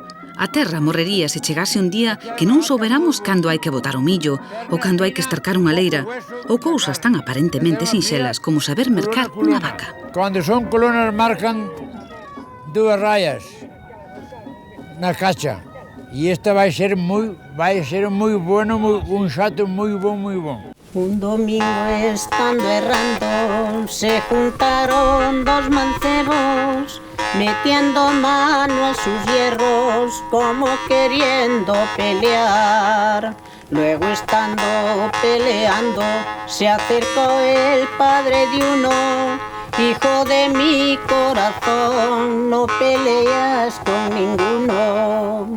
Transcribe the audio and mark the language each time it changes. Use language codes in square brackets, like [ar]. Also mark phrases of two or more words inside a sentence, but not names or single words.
[gl] A terra morrería se chegase un día que non souberamos cando hai que botar o millo ou cando hai que estarcar unha leira ou cousas tan aparentemente sinxelas como saber mercar unha vaca. Cando son colonas marcan 2 rayas na cacha. E esta vai ser moi bueno, un xato moi bon. [es] Un domingo estando errando se juntaron 2 mancebos metiendo mano a sus hierros como queriendo pelear. Luego estando peleando se acercó el padre de uno: hijo de mi corazón, no peleas con ninguno.